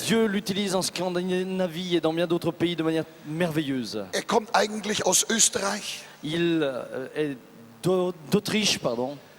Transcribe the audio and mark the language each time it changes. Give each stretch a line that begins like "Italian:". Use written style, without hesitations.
French: Dieu l'utilise en Scandinavie et dans bien d'autres pays de manière merveilleuse.
German: Er kommt eigentlich aus Österreich,
French: Il est d'Autriche, pardon,